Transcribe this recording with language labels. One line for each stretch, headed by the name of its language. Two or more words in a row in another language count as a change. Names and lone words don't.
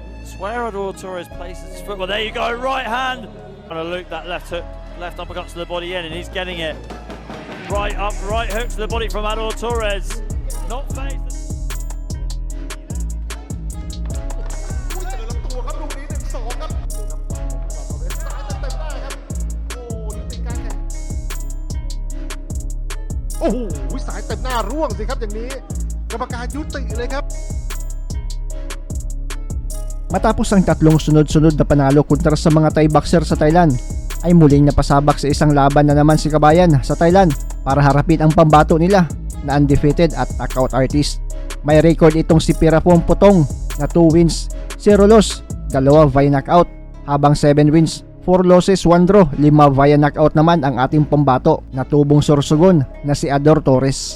English: swear Adlaw Torres places his foot. Well, there you go, right hand. Trying to loop that left hook, left uppercut to the body in, and he's getting it. Right up, right hook to the body from Adlaw Torres. Not faced.
Thai: Oh, สายเต็มหน้าร่วงสิครับอย่างนี้กรรมการยุติเลยครับ
Filipino: Matapos ang tatlong sunod-sunod na panalo kontra sa mga Thai boxer sa Thailand, ay muling napasabak sa isang laban na naman si Kabayan sa Thailand para harapin ang pambato nila na undefeated at
English: knockout artist.
Filipino: May record itong si Pirapong Potong na
English: 2 wins, 0 loss, 2 via knockout,
Filipino: habang
English: 7 wins, 4 losses, 1 draw, 5 via knockout
Filipino: naman ang ating pambato na tubong sorsogon na si Adlaw Torres.